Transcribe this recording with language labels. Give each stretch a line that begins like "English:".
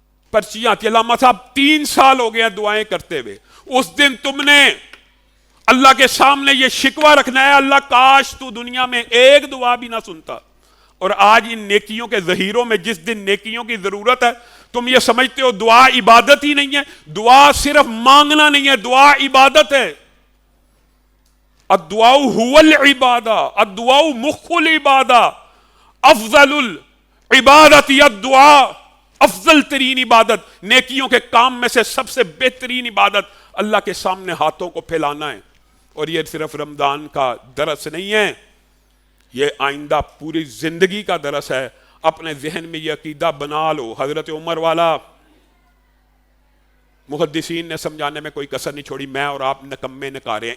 Urdu: پرچیاں آتی, علامہ صاحب 3 سال ہو گئے دعائیں کرتے ہوئے, اس دن تم نے اللہ کے سامنے یہ شکوہ رکھنا ہے اللہ کاش تو دنیا میں ایک دعا بھی نہ سنتا. اور آج ان نیکیوں کے ظہیروں میں جس دن نیکیوں کی ضرورت ہے تم یہ سمجھتے ہو دعا عبادت ہی نہیں ہے. دعا صرف مانگنا نہیں ہے, دعا عبادت ہے.
Arabic: الدعاء هو العبادہ, الدعاء مخ العبادہ, افضل العبادت الدعاء.
Urdu: افضل ترین عبادت, نیکیوں کے کام میں سے سب سے بہترین عبادت اللہ کے سامنے ہاتھوں کو پھیلانا ہے. اور یہ صرف رمضان کا درس نہیں ہے, یہ آئندہ پوری زندگی کا درس ہے. اپنے ذہن میں یہ عقیدہ بنا لو, حضرت عمر والا محدثین نے سمجھانے میں کوئی کسر نہیں چھوڑی, میں اور آپ نکمے نکارے ہیں.